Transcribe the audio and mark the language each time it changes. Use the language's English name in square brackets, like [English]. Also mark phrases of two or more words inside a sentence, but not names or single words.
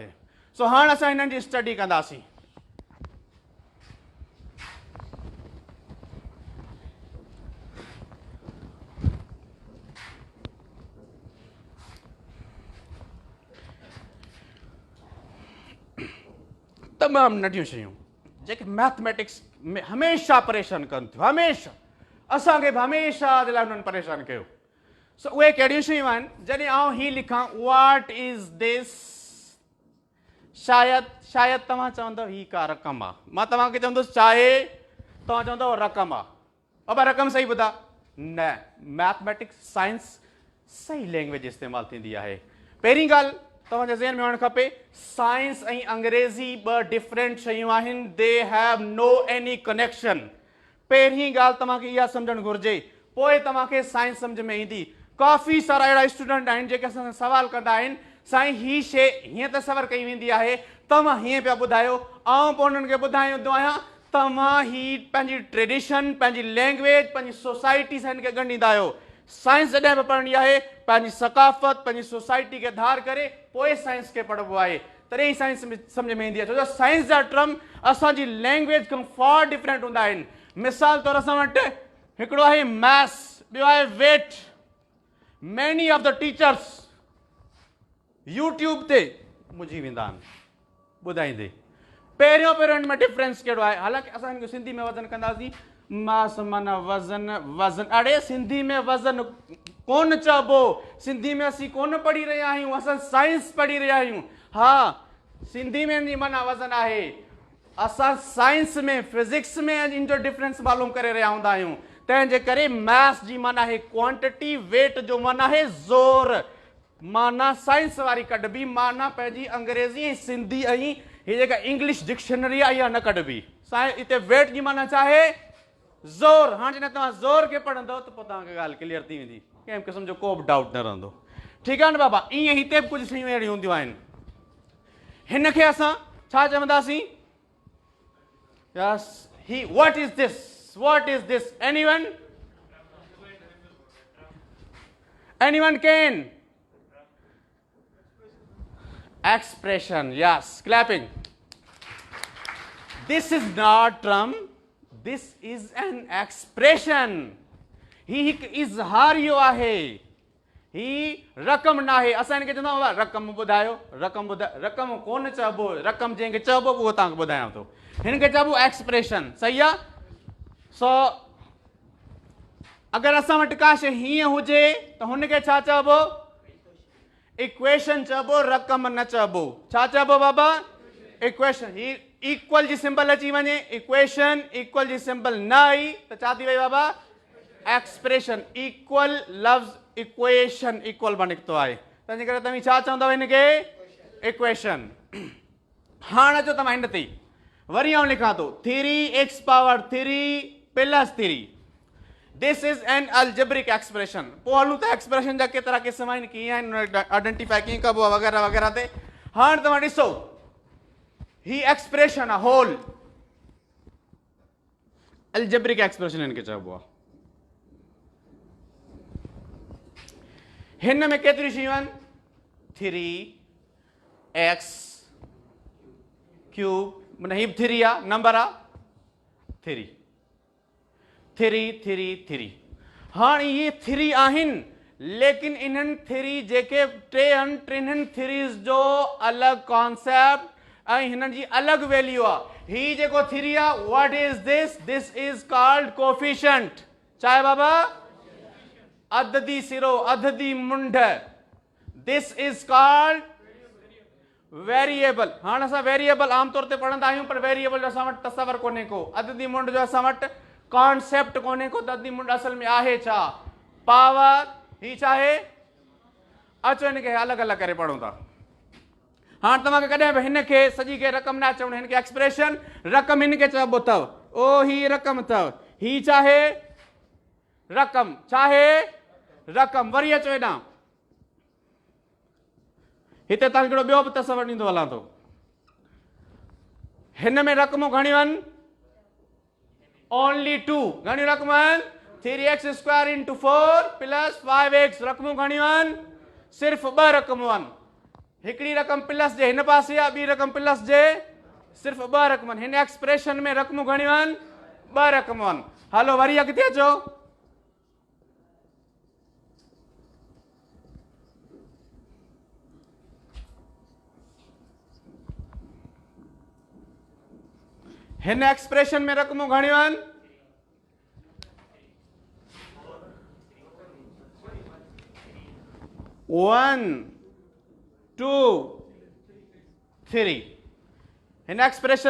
[Sindhi] सो हाणे असां हिननि जी स्टडी कंदासीं. तमामु नंढियूं शयूं जेके मैथमेटिक्स में हमेशह परेशान कनि थियूं. हमेशह असांखे बि हमेशह जे लाइ हुननि परेशान कयो. सो उहे कहिड़ियूं शयूं आहिनि? جڏهن آئون هيءَ لکان [English] what is this, [Sindhi] शायदि तव्हां चवंदव ही का रक़म आहे. मां तव्हांखे चवंदुसि चाहे, तव्हां चवंदव रक़म आहे. बाबा रक़म सही ॿुधा? न, मैथमेटिक्स साइंस सही लैंग्वेज इस्तेमालु थींदी आहे. पहिरीं ॻाल्हि तव्हांजे ज़हन में हुअणु खपे, साइंस ऐं अंग्रेज़ी ॿ डिफरेंट शयूं आहिनि. [English] they have no any connection. [Sindhi] पहिरीं ॻाल्हि तव्हांखे इहा सम्झणु घुरिजे, पोइ तव्हांखे साइंस सम्झ में ईंदी. काफ़ी सारा अहिड़ा स्टूडेंट आहिनि जेके असां सां सवाल कंदा आहिनि, साईं ही शइ हीअं तसवर कई वेंदी आहे, तव्हां हीअं पिया ॿुधायो. ऐं पोइ उन्हनि खे ॿुधाईंदो आहियां तव्हां ही पंहिंजी ट्रेडिशन, पंहिंजी लैंग्वेज, पंहिंजी सोसाइटी सां हिन खे ॻंढींदा आहियो. साइंस जॾहिं बि पढ़णी आहे पंहिंजी सकाफ़त, पंहिंजी सोसाइटी खे धार करे पोइ साइंस खे पढ़िबो आहे. तॾहिं ई साइंस सम्झ में ईंदी आहे. छो जो साइंस जा टर्म असांजी लैंग्वेज खां [English] far different [Sindhi] हूंदा आहिनि. मिसाल तौरु असां वटि हिकिड़ो आहे मैथ्स, ॿियो आहे वेट. [English] many of the teachers [Sindhi] يوٽيوب تي منجهي ويندا آهن ٻڌائيندي. पहिरियों हिन में डिफरेंस कहिड़ो आहे? हालांकि असां हिन खे सिंधी में वज़न कंदासीं. मास माना वज़न. वज़न, अड़े सिंधी में वज़न कोन चइबो. सिंधी में असीं कोन पढ़ी रहिया आहियूं, असां साइंस पढ़ी रहिया आहियूं. हा, सिंधी में जी माना वज़न आहे. असां साइंस में, फिजिक्स में इन जो डिफरेंस मालूम करे रहिया हूंदा आहियूं. तंहिंजे करे मैथ्स जी माना आहे क्वांटिटी, वेट जो माना आहे ज़ोर. माना साइंस वारी कढबी, माना पंहिंजी अंग्रेज़ी ऐं सिंधी ऐं हीअ जेका [English] English dictionary [Sindhi] आहे इहा न कढबी. हिते वेट जी माना छा आहे? ज़ोर. हाणे जॾहिं तव्हां ज़ोर खे पढ़ंदव त पोइ तव्हांखे ॻाल्हि क्लियर थी वेंदी, कंहिं क़िस्म जो को बि डाउट न रहंदो. ठीकु आहे न बाबा? ईअं हिते बि कुझु शयूं अहिड़ियूं हूंदियूं आहिनि. हिन खे असां छा चवंदासीं? [English] yes, he what is this? What is this? Anyone can? Expression. Yes, clapping. This is not term. [Sindhi] This is an expression. He اظهاريو آهي. ही रक़म न आहे. असां हिनखे चवंदा आहियूं रक़म ॿुधायो. रक़म कोन चइबो. रक़म जंहिंखे चइबो उहो तव्हांखे ॿुधायां थो. हिनखे चइबो एक्सप्रेशन. सही आहे? सो अगरि असां वटि का शइ हीअं हुजे त हुनखे छा चइबो? इक्वेशन चइबो, रक़म न चइबो. छा चइबो बाबा? इक्वेशन. ही इक्वल जी सिंबल अची वञे, इक्वेशन. इक्वल जी सिंबल न आई त छा थी वई बाबा? एक्सप्रेशन. इक्वल लफ़्ज़ इक्वेशन इक्वल मां निकितो आहे. तंहिंजे करे तव्हां छा चवंदव हिनखे? इक्वेशन. हाणे अचो तव्हां हिन ते वरी आउं लिखां थो 3x⁻³ + 3. [English] this is an algebraic expression. [Sindhi] पोइ हलूं त एक्सप्रेशन जा केतिरा क़िस्म आहिनि, कीअं आहिनि, आइडेंटिफाई कीअं कबो आहे वग़ैरह वग़ैरह ते. हाणे तव्हां ॾिसो, ही एक्सप्रेशन आहे होल. [English] algebraic expression [Sindhi] هن کي چئبو آهي. हिन में केतिरियूं शयूं आहिनि? 3x क्यूब माना हीब 3 आ नंबर आ 3 3 3 3 हाँ ये 3 आहिन लेकिन इन्हनि 3 जेके टिन्हनि 3 जो अलग कॉन्सेप्ट हिननि जी अलग वैल्यू आ ही जेको 3 आ [English] what is this is called coefficient [Sindhi] चाहे बाबा अददी सिरो अददी मुंड [English] this is called [Sindhi] वेरिएबल हाँ असां वेरिएबल आमतौर ते पढ़ंदा आहियूं पर वेरिएबल जो असां वटि तस्वर कोन्हे को अददी मुंड जो असां वटि कॉन्सेप्ट कोन्हे को अददी मुंड असल में आहे छा पावर ही चाहे अचो हिनखे अलग अलग करे पढ़ूं था हाँ तव्हांखे कॾहिं बि हिनखे सॼी खे रक़म न चवण हिनखे एक्सप्रेशन रक़म हिनखे चइबो अथव ओ ही रक़म अथव ही चाहे रक़म वरी अचो हेॾां हिते तव्हांखे हिकिड़ो ॿियो बि तस्वर ॾींदो हलां थो हिन में रक़मूं घणियूं आहिनि ओनली 2 घणियूं रक़मूं आहिनि [English] 3x square into 4 plus 5x [Sindhi] रक़मूं घणियूं आहिनि सिर्फ़ु 2 रक़मूं आहिनि हिकिड़ी रक़म प्लस जे हिन पासे आहे ॿी रक़म प्लस जे सिर्फ़ु 2 रक़म आहिनि हिन एक्सप्रेशन में रक़मूं घणियूं आहिनि 2 रक़मूं आहिनि हलो वरी अॻिते अचो हिन एक्सप्रेशन में रक़मूं घणियूं आहिनि 1 2 3 हिन एक्सप्रेशन